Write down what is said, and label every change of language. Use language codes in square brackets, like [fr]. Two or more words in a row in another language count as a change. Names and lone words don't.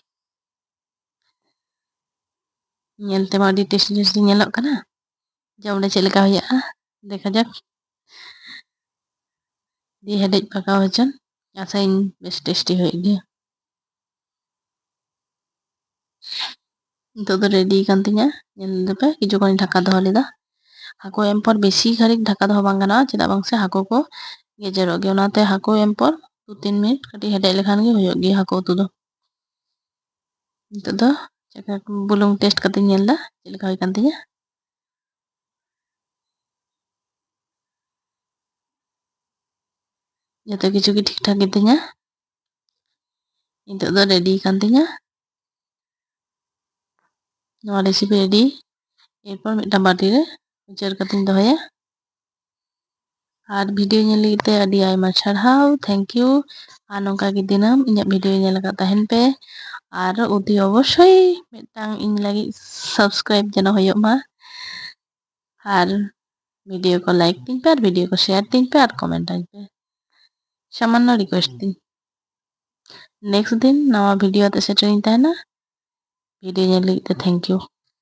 [sat] ñel ते मा आडी [en] tasty tasty [sat] ñेलोग कना, जम रे चेद लेका हुयुगा देखा जाक। दी हेडेज पकाव होचन, आसाइñ बेस टेस्टी हुयुग गिया। नितोग दो रेडी कान तिñा, ñel लेपे किछु खन ढाका दोहो लेदा। हाकु एम पर बेसी घाड़िक ढाका दोहो बांग गानोआ, चेदाग बांग से हाकु को गेजेरोग गिया, ओनाते हाकु एम पर 2-3 मिनिट कटिज हेडेज लेखान गे हुयुग गिया हाकु उतु दो। नितोग दो चेका बुलुंग टेस्ट कतिñ ñel दा चेद लेका हुय कान तिñा। जतो किछु गी [hi] ठीक ठाक [sat] गेतिñा। नितोग दो रेडी कान तिñा नोआ रेसिपि रेडी। एरपर मिदटां बाटी रे उचार कतिñ दोहया। और वीडियो ñel लगित ते आडी आयमा सारहाव, [en] thank you. [sat] और नोंका गे दिनम इᱧाग वीडियो ñel आकाद ताहेन पे और उदी अवश्यई मिदटां इñ लगित सब्सक्राइब जेनो हुयुग मा। और वीडियो को लाइक तिñ पे और वीडियो को शेयर तिñ पे और कमेंट आñ पे, सामान्य रिक्वेस्ट तिñ। नेक्स्ट दिन नवा वीडियो ते सेटरिñ ताहेना। [en] वीडियो ñel लगित ते thank you.